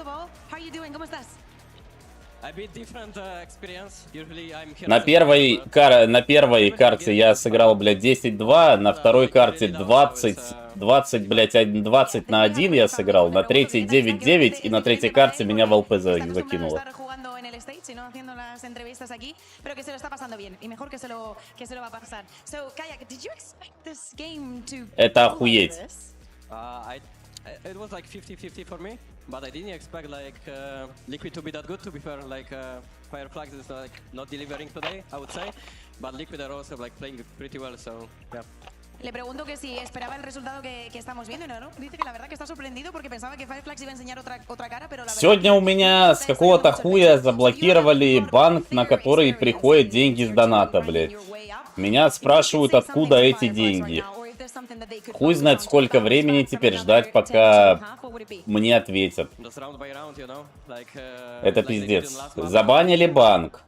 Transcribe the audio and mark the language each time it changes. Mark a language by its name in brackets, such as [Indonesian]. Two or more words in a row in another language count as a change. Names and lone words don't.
[Russian] На первой карте я сыграл, блядь, 10-2, на второй карте 20, блядь, 20 на 1 я сыграл, на третьей 9-9, и на третьей карте меня в ЛП закинуло. Это охуеть. [English] It was like 50-50 for me, but I didn't expect like Liquid to be that good. To be fair, like Fireflux is like not delivering today, I would say, but Liquid are also like playing pretty well. So yeah. [Spanish] Le pregunto que si esperaba el resultado que estamos viendo, ¿no? Dice que la verdad que está sorprendido porque pensaba que Fireflux iba a enseñar otra cara, pero la verdad... [Russian] Сегодня у меня с какого-то хуя заблокировали банк, на который приходят деньги с доната, блядь. Меня спрашивают, откуда эти деньги. Хуй знает, сколько времени теперь ждать, пока мне ответят. Это пиздец. Забанили банк.